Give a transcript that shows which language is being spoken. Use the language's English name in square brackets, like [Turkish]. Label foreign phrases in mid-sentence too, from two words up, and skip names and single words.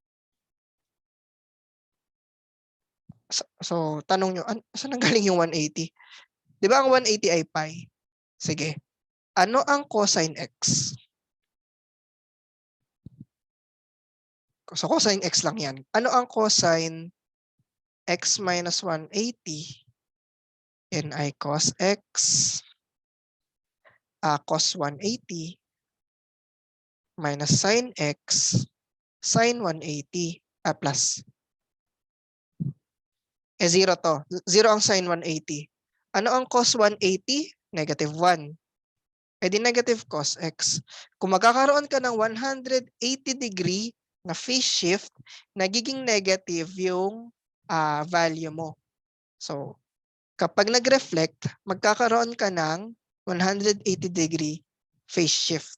[Filipino] So tanong nyo, saan nanggaling yung 180? Di ba ang 180 ay pi? Sige. Ano ang cosine x? So cosine x lang yan. Ano ang cosine x minus 180? [English] Ni cos x cos 180 minus sin x sin 180 plus. [Filipino] 0 to. 0 ang sin 180. Ano ang cos 180? Negative 1. E di [English] negative cos x. [Filipino] Kung magkakaroon ka ng 180 degree na [English] phase shift, [Filipino] nagiging negative yung value mo. So, kapag nag-reflect, magkakaroon ka ng 180 [English] degree phase shift.